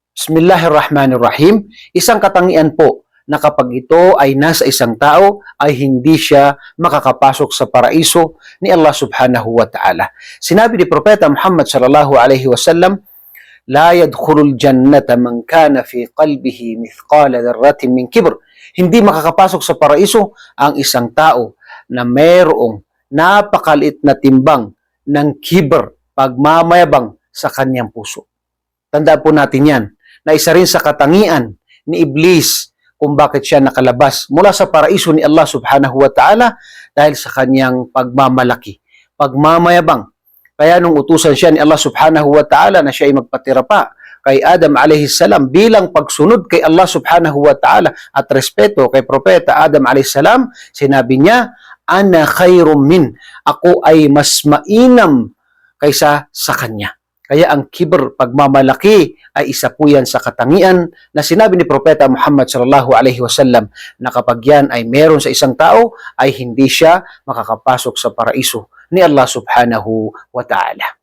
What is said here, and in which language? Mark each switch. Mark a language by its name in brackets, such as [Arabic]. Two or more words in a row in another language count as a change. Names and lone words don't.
[Filipino] Bismillahirrahmanirrahim. Isang katangian po na kapag ito ay nasa isang tao ay hindi siya makakapasok sa paraiso ni Allah [Arabic] سبحانه وتعالى. [Filipino] Sinabi ni Propeta Muhammad [Arabic] صلى الله عليه وسلم, "لا يدخل الجنة من كان في قلبه مثقال ذرة من كبر." [Filipino] Hindi makakapasok sa paraiso ang isang tao na mayroong napakaliit na timbang ng kibr, pagmamayabang sa kanyang puso. Tandaan po natin yan, na isa rin sa katangian ni Iblis kung bakit siya nakalabas mula sa paraiso ni Allah [Arabic] سبحانه وتعالى [Filipino] dahil sa kanyang pagmamalaki, pagmamayabang. Kaya nung utusan siya ni Allah [Arabic] سبحانه وتعالى [Filipino] na siya ay magpatira pa kay Adam [Arabic] عليه السلام [Filipino] bilang pagsunod kay Allah [Arabic] سبحانه وتعالى [Filipino] at respeto kay Propeta Adam [Arabic] عليه السلام, [Filipino] sinabi niya, [Arabic] "أنا خير من," [Filipino] ako ay mas mainam kaysa sa kanya. Kaya ang kibr, pagmamalaki, ay isa po yan sa katangian na sinabi ni Propeta Muhammad [Arabic] صلى الله عليه وسلم [Filipino] na kapag yan ay meron sa isang tao, ay hindi siya makakapasok sa paraiso ni Allah [Arabic] سبحانه وتعالى.